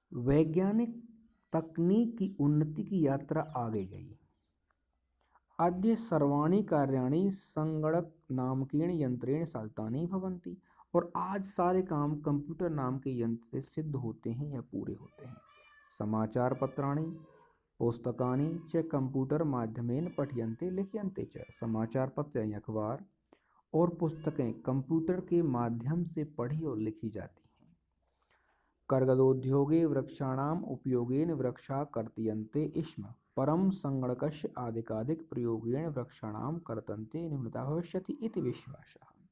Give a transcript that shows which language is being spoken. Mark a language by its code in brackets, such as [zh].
[hi] वैज्ञानिक तकनीक की उन्नति की यात्रा आगे गई। [sa] अद्य सर्वाणि कार्याणि संगणक नामकेन यंत्रेण साधितानि भवन्ति। [hi] और आज सारे काम कंप्यूटर नाम के यंत्र से सिद्ध होते हैं या पूरे होते हैं। [sa] समाचार पत्राणि पुस्तकानि च कंप्यूटर माध्यमेन पठ्यन्ते लिख्यन्ते च। [hi] समाचार पत्र यानी अखबार और पुस्तकें कंप्यूटर के माध्यम से पढ़ी और लिखी जाती हैं। [sa] कर्गदोद्योगे वृक्षाणाम उपयोगेन वृक्षा कर्तयन्ते स्म परम संगणकस्य आदिकाधिक प्रयोगेन वृक्षाणाम कर्तन्ते न्यूनता भविष्यति इति विश्वासः।